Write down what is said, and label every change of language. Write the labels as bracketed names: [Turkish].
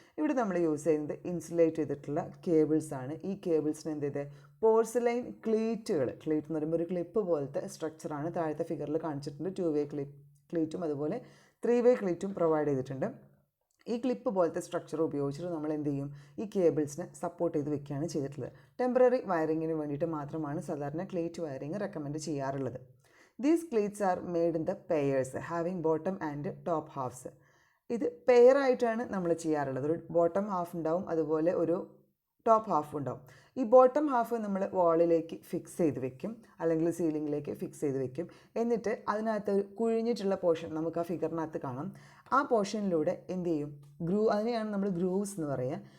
[Malayalam] ഇവിടെ നമ്മൾ യൂസ് ചെയ്യുന്നത് ഇൻസുലേറ്റ് ചെയ്തിട്ടുള്ള കേബിൾസ് ആണ്. ഈ കേബിൾസിന് എന്ത് ചെയ്ത് പോർസിലൈൻ ക്ലീറ്റുകൾ, ക്ലീറ്റ് എന്ന് പറയുമ്പോൾ ഒരു ക്ലിപ്പ് പോലത്തെ സ്ട്രക്ചറാണ്. താഴത്തെ ഫിഗറിൽ കാണിച്ചിട്ടുണ്ട്. 2-വേ ക്ലീറ്റും അതുപോലെ 3-വേ ക്ലീറ്റും പ്രൊവൈഡ് ചെയ്തിട്ടുണ്ട്. ഈ ക്ലിപ്പ് പോലത്തെ സ്ട്രക്ചർ ഉപയോഗിച്ചിട്ട് നമ്മൾ എന്ത് ചെയ്യും, ഈ കേബിൾസിനെ സപ്പോർട്ട് ചെയ്ത് വെക്കുകയാണ് ചെയ്തിട്ടുള്ളത്. ടെമ്പററി വയറിങ്ങിന് വേണ്ടിയിട്ട് മാത്രമാണ് സാധാരണ ക്ലീറ്റ് വയറിങ് റെക്കമെൻഡ് ചെയ്യാറുള്ളത്. [English] These cleats are made in the pairs having bottom and top halves. [Malayalam] ഇത് പെയറായിട്ടാണ് നമ്മൾ ചെയ്യാറുള്ളത്. ഒരു ബോട്ടം ഹാഫ് ഉണ്ടാവും, അതുപോലെ ഒരു ടോപ്പ് ഹാഫ് ഉണ്ടാവും. ഈ ബോട്ടം ഹാഫ് നമ്മൾ വാളിലേക്ക് ഫിക്സ് ചെയ്ത് വെക്കും, അല്ലെങ്കിൽ സീലിങ്ങിലേക്ക് ഫിക്സ് ചെയ്ത് വെക്കും. എന്നിട്ട് അതിനകത്ത് ഒരു കുഴിഞ്ഞിട്ടുള്ള പോർഷൻ നമുക്ക് ആ ഫിഗറിനകത്ത് കാണാം. ആ പോർഷനിലൂടെ എന്ത് ചെയ്യും, അതിനെയാണ് നമ്മൾ ഗ്രൂവ്സ് എന്ന് പറയുക.